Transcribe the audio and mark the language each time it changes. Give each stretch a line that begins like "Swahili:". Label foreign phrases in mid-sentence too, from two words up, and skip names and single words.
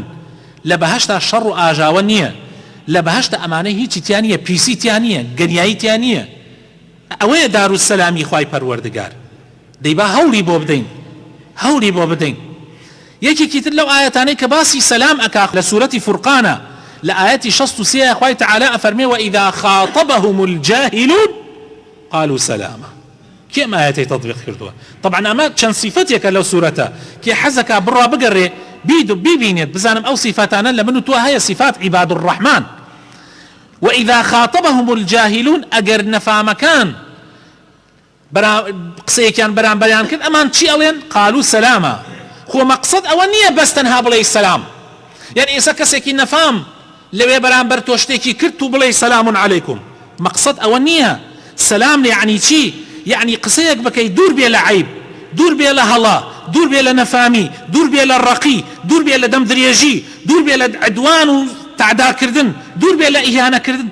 Central Kurdish: لە بەهەشتا شەڕ و ئاژاوە نییە، لە بەهەشتا ئەمانەی هیچی تیان نییە، پیسی تیان نییە، گەنیایی تیان نییە. ئەوەیە دارالسەلامی خوای پەروەردگار. دەیبا هەوڵی بۆ بدەین، هەوڵی بۆ بدەین. یەکێکی تر لەو ئاەتانەی کە باسی سەلام ئەکا لە سوورەتی فورقانە لە ئاەتی 63 خوای تەعالە ئەفەرمێ
Arabic: وإذا خاطبهم الجاهلون قالوا سلاما.
Central Kurdish: کێم ئاەتەی تەطبیق کردووە؟ طبعا ئەمە چەند صیفەتێکە لەو سوورەتە کێ حەزەکە بڕوا بگەڕێ ببینێت بزانم ئەو صیفەتانە لە من و تۆ هەیە،
Arabic: صیفات عیباد الرحمن. وإذا خاطبهم الجاهلون
Central Kurdish: ئەگەر نەفامەکان قسەیەکیان بەرامبەریان کرد ئەمان چی ئەڵێن؟
Arabic: قالوا سلاما.
Central Kurdish: خۆ مەقسەد ئەوە نییە بەس تەنها بڵێ سەلام، یعنی ئێستا کەسێکی نەفام لەوێ بەرامبەر تۆ شتێکی کرد و بڵێ
Arabic: سەلام عەلەیکم،
Central Kurdish: مەقسەد ئەوە نییە. سەلام یعنی چی؟ یعنی قسەیەک بکەی دوور بێ لە عیب، دوور بێ لە هەڵا، دوور بێ لە نەفامی، دوور بێ لە ڕەقی، دوور بێ لە دەم درێژی، دوور بێ لە عدوان و تعداکردن، دوور بێ لە ئیهانەکردن.